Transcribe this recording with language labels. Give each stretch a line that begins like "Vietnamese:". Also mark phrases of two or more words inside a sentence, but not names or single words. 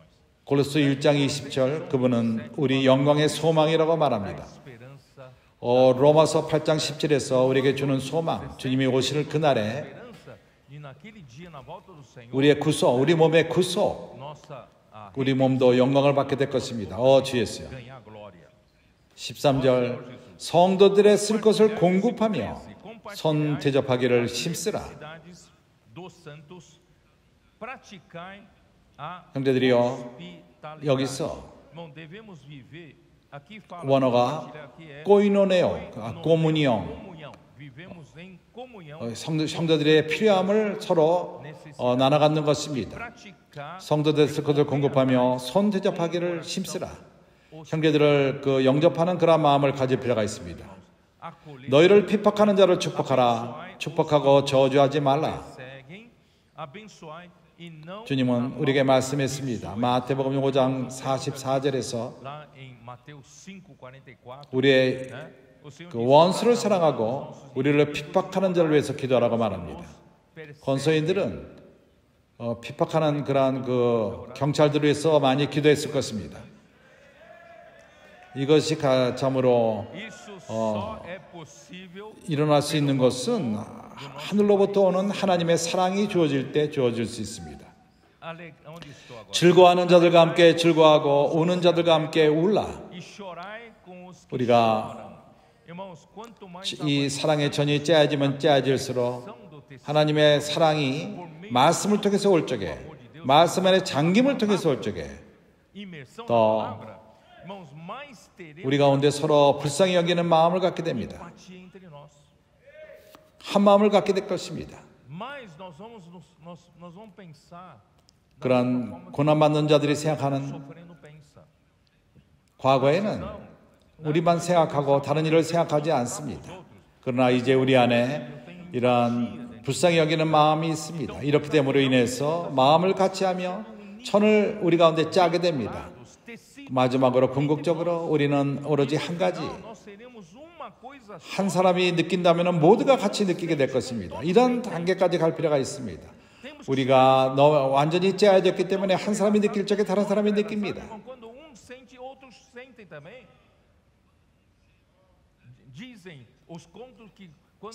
Korean: 골로새 1장 20절 그분은 우리 영광의 소망이라고 말합니다.
Portuguese: Esperança,
Korean: 로마서 8장 10절에서 우리에게 주는 소망, 주님이 오실 그날에
Portuguese: esperança de naquele dia na volta do Senhor,
Korean: 우리의 구속, 우리 몸의 구속,
Portuguese: nossa
Korean: 우리 몸도 영광을 받게 될 것입니다. 주 예수여.
Portuguese: ganhar glória.
Korean: 13절 성도들의 쓸 것을 공급하며 선 대접하기를 힘쓰라.
Portuguese: Necessidades dos santos, praticai a
Korean: 형제들이요,
Portuguese: hospitalidade.
Korean: 여기서
Portuguese: Irmão, devemos viver. Aqui fala
Korean: 원어가
Portuguese: compartilhar, aqui é
Greek: 꼬이노네오, 꼬무니옹,
Portuguese: comunhão. Vivemos em comunhão.
Korean: 성도들의 필요함을 서로 나눠 갖는 것입니다.
Portuguese: Praticar
Korean: 성도들 쓸 것을 공급하며 손 대접하기를 힘쓰라. 형제들을 영접하는 그런 마음을 가질 필요가 있습니다.
Portuguese: acolher,
Korean: 너희를 핍박하는 자를 축복하라. 축복하고 저주하지 말라.
Portuguese: perseguem, abençoai e não
Korean: 주님은 우리에게 말씀했습니다. 마태복음 5장 44절에서
Portuguese: lá em Mateus 5:44,
Korean: 우리의
Portuguese: né? O Senhor
Korean: 그 원수를 사랑하고 우리를 핍박하는 자를 위해서 기도하라고 말합니다. 권서인들은 핍박하는 그러한 경찰들을 위해서 많이 기도했을 것입니다. 이것이 참으로
Portuguese: isso só é possível
Korean: 일어날 수 있는 것은 하늘로부터 오는 하나님의 사랑이 주어질 때 주어질 수 있습니다.
Portuguese: onde estou agora.
Korean: 즐거워하는 자들과 함께 즐거워하고 우는 자들과 함께 울라.
Portuguese: E chorai com os que
Korean: 우리가
Portuguese: choram. Irmãos, quanto mais
Korean: 이 사랑의 전이 짜여지면 짜여질수록
Portuguese: do tecido
Korean: 하나님의 사랑이 말씀을 통해서 올 적에 말씀 안에 잠김을 통해서 올 적에
Portuguese: imersão na
Korean: 더
Portuguese: palavra, irmãos, mais teremos
Korean: 우리 가운데 서로 불쌍히 여기는 마음을 갖게 됩니다.
Portuguese: empatia entre nós.
Korean: 한 마음을 갖게 될 것입니다.
Portuguese: Mais nós vamos pensar
Korean: 그런 고난받는 자들이 생각하는
Portuguese: sofrendo pensa.
Korean: 과거에는 우리만 생각하고 다른 일을 생각하지 않습니다. 그러나 이제 우리 안에 이러한 불쌍히 여기는 마음이 있습니다. 이렇기 때문에 인해서 마음을 같이 하며 천을 우리 가운데 짜게 됩니다. 마지막으로 궁극적으로 우리는 오로지 한 가지,
Portuguese: Nós seremos uma coisa só.
Korean: 한 사람이 느낀다면 모두가 같이 느끼게 될 것입니다. 이런 단계까지 갈 필요가 있습니다. 우리가 완전히 짜여졌기 때문에 한 사람이 느낄 적에 다른 사람이 느낍니다.
Portuguese: Quando um sente, outros sentem também. Dizem os contos que quando